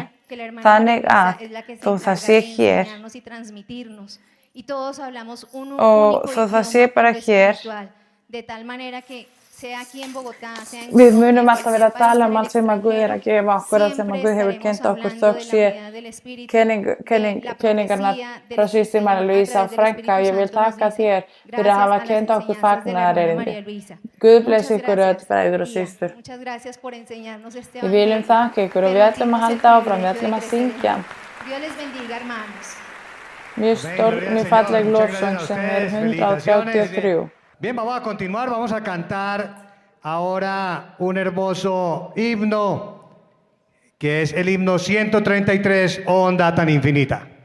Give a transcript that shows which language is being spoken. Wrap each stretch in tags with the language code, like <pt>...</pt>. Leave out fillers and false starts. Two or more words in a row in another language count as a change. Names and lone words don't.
<is>Þannig að þó það sé hér og þó það sé bara hér við munum alltaf vera að tala allt sem að Guð er að gefa okkur, allt sem að Guð hefur kennt okkur þótt sé kenningarnar frá systir María Luisa og frænka og ég vil þakka þér fyrir að hafa kennt okkur fagnaðarerindi. Guð blessi ykkur öll bræður og systur. Við viljum þakka ykkur og við ætlum að halda áfram, við ætlum að syngja mjög falleg lofsöng sem er 133.</is> <es>Bien, vamos a continuar, vamos a cantar ahora un hermoso himno, que es el himno 133, Oh onda tan infinita.</es>